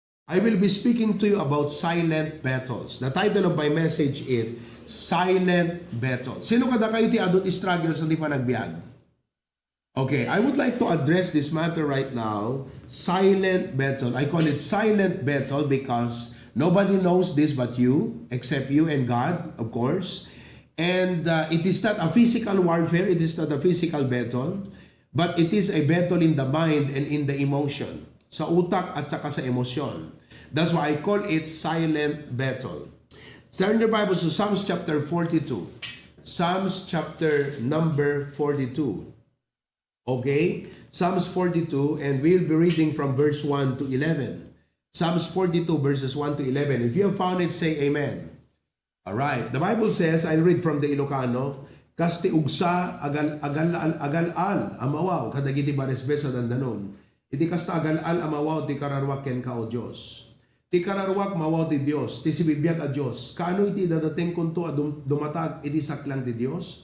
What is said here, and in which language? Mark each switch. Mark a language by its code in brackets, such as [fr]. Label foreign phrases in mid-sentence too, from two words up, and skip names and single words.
[en] I will be speaking to you about silent battles. The title of my message is Silent Battles. [ilo] Sino kada kayo ti adult struggles na di pa nagbiag? [en] Okay, I would like to address this matter right now. Silent battle. I call it silent battle because nobody knows this but you, except you and God, of course. And it is not a physical warfare. It is not a physical battle. But it is a battle in the mind and in the emotion. [tl] Sa utak at saka sa emosyon. [en] That's why I call it silent battle. Turn your Bibles to Psalms chapter 42. Psalms chapter number 42. Okay? Psalms 42, and we'll be reading from verse 1 to 11. Psalms 42 verses 1 to 11. If you have found it, say amen. Alright. The Bible says, I'll read from the Ilocano, [ilo] Kasti ugsa agal-al amawaw kadagiti baresbesa dandanon. Iti kasta agal-al amawaw ti kararwak ken ka o Diyos. Ti kararwak mawaw ti Dios, ti sibibiyag a Dios. Kaano iti dadating kunto a dumatag iti saklang ti Dios?